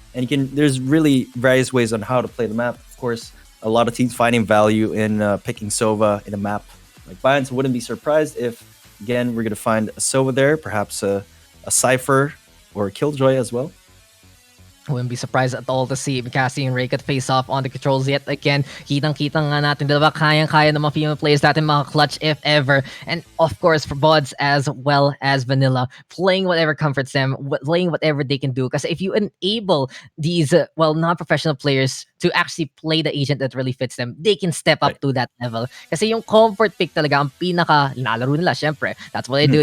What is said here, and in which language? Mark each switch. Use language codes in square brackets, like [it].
[en] And there's really various ways on how to play the map. Of course, a lot of teams finding value in picking Sova in a map like Bind. So wouldn't be surprised if, again, we're going to find a Sova there, perhaps a Cypher or a Killjoy as well. Wouldn't be surprised at all to see Cassie and Raycut face off on the controls yet again. [tl] Kitang-kita nga natin, diba? Kayang-kaya ng mga female players natin mga clutch if ever. [en] And of course, for Buds as well as Vanilla, playing whatever comforts them, playing whatever they can do. Because if you enable these, non-professional players to actually play the agent that really fits them, they can step up to that level. [tl] Kasi yung comfort pick talaga, ang pinaka, nalaro nila, syempre. [en] That's what they do.